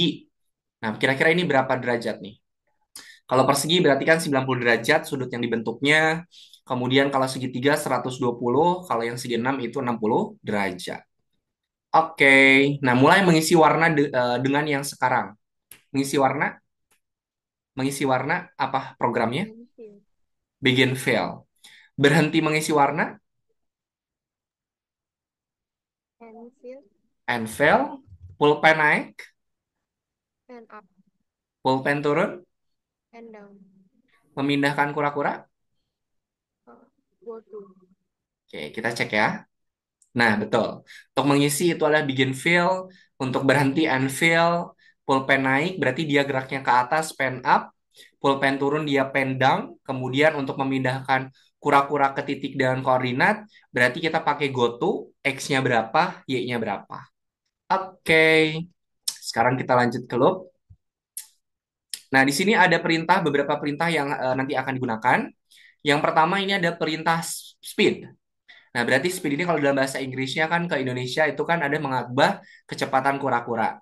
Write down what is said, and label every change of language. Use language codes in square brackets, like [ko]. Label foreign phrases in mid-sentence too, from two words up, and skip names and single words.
[id] Nah, kira-kira ini berapa derajat nih? Kalau persegi berarti kan 90 derajat sudut yang dibentuknya. Kemudian kalau segitiga 120, kalau yang segi 6 itu 60 derajat. Oke, nah mulai mengisi warna dengan yang sekarang. Mengisi warna, mengisi warna apa programnya? [en] And fill. Begin fill. [id] Berhenti mengisi warna, [en] And fill. and fill. [id] Pulpen naik, [en] And up. [id] pulpen turun, [en] And down. [id] memindahkan kura-kura. [en] Go to. [id] Oke, kita cek ya. Nah, betul. Untuk mengisi itu adalah [en] begin fill, [id] untuk berhenti [en] and fill, [id] pulpen naik berarti dia geraknya ke atas, [en] pen up, [id] pulpen turun dia [en] pen down, [id] kemudian untuk memindahkan kura-kura ke titik dengan koordinat, berarti kita pakai [en] go to, [id] X-nya berapa, Y-nya berapa. Oke, sekarang kita lanjut ke loop. Nah, di sini ada perintah, beberapa perintah yang nanti akan digunakan. Yang pertama ini ada perintah speed. Nah, berarti speed ini kalau dalam bahasa Inggrisnya kan ke Indonesia itu kan ada mengubah kecepatan kura-kura.